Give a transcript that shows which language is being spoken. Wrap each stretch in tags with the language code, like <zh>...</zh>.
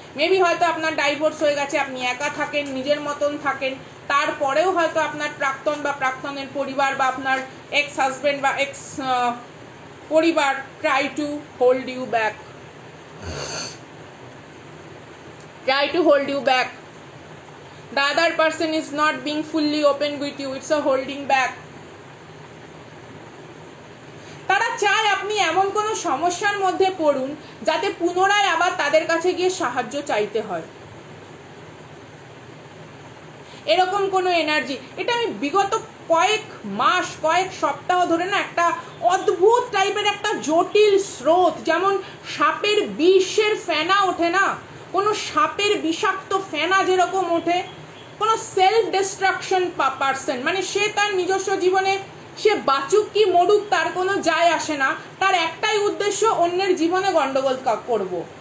<bn>Maybe হয়তো আপনার divorce হয়ে গেছে, আপনি একা থাকেন, নিজের মতন থাকেন, তারপরেও হয়তো আপনার প্রাক্তন বা প্রাক্তনের পরিবার বা আপনার এক্স হাজব্যান্ড বা এক্স পরিবার</bn> <en>Try to hold you back, try to hold you back. The other person is not being fully open with you, it's a holding back.</en> <bn>তারা চায় আপনি এমন কোনো সমস্যার মধ্যে পড়ুন যাতে পুনরায় আবার তাদের কাছে গিয়ে সাহায্য চাইতে হয়, এরকম কোনো এনার্জি। এটা আমি বিগত কয়েক মাস কয়েক সপ্তাহ ধরে না একটা অদ্ভুত টাইপের একটা জটিল স্রোত, যেমন সাপের বিষের ফেনা ওঠে না, কোনো সাপের বিষাক্ত ফেনা যেরকম ওঠে, কোনো সেলফ ডিস্ট্রাকশন পারসন, মানে সে তার নিজস্ব জীবনে সে বাঁচুক কি মরুক তার কোনো যায় আসে না, তার একটাই উদ্দেশ্য অন্যের জীবনে গন্ডগোল করব।</bn>